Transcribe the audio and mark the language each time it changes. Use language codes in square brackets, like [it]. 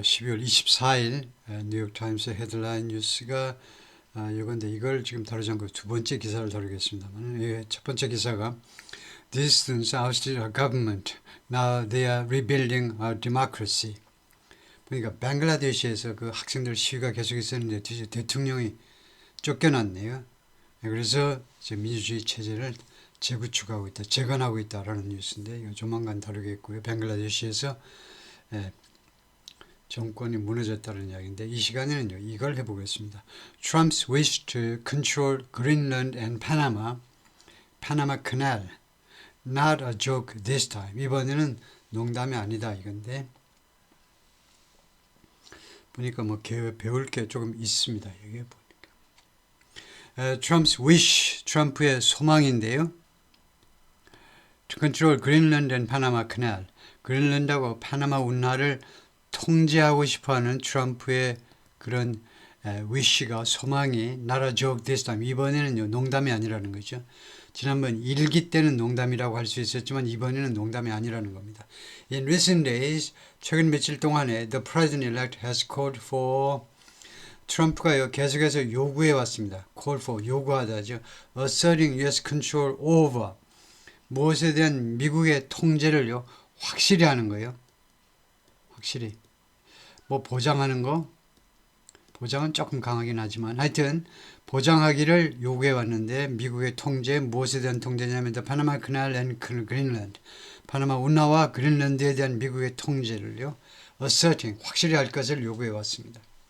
[ko] 12월 24일 뉴욕타임스 헤드라인 뉴스가 이건데 이걸 지금 다루지 않고 두 번째 기사를 다루겠습니다만, 예, 첫 번째 기사가 [en] These students ousted our government. Now they are rebuilding our democracy. [ko] 그러니까 벵글라데시에서 그 학생들 시위가 계속 있었는데 대통령이 쫓겨났네요. 그래서 이제 민주주의 체제를 재구축하고 있다, 재건하고 있다라는 뉴스인데 이거 조만간 다루겠고요. 벵글라데시에서 정권이 무너졌다는 이야기인데 이 시간에는요 이걸 해보겠습니다. [en] Trump's wish to control Greenland and Panama, Panama Canal, not a joke this time. [ko] 이번에는 농담이 아니다 이건데 보니까 뭐 배울 게 조금 있습니다. 여기 보니까 [en] Trump's wish, [ko] 트럼프의 소망인데요. [en] To control Greenland and Panama Canal, [ko] 그린란드하고 파나마 운하를 통제하고 싶어하는 트럼프의 그런 위시가 소망이 나라 [en] joke this time. [ko] 이번에는요 농담이 아니라는 거죠. 지난번 일기 때는 농담이라고 할 수 있었지만 이번에는 농담이 아니라는 겁니다. [en] In recent days, [ko] 최근 며칠 동안에 [en] the president-elect has called for [ko] 트럼프가요 계속해서 요구해 왔습니다. [en] call for [ko] 요구하다죠. [en] asserting U.S. control over [ko] 무엇에 대한 미국의 통제를요 확실히 하는 거예요. 확실히. 뭐 보장하는 거 보장은 조금 강하긴 하지만 하여튼 보장하기를 요구해 왔는데 미국의 통제 무엇에 대한 통제냐면 파나마 캐널 앤 그린란드 파나마 운하와 그린란드에 대한 미국의 통제를요 [en] asserting [ko] 확실히 할 것을 요구해 왔습니다.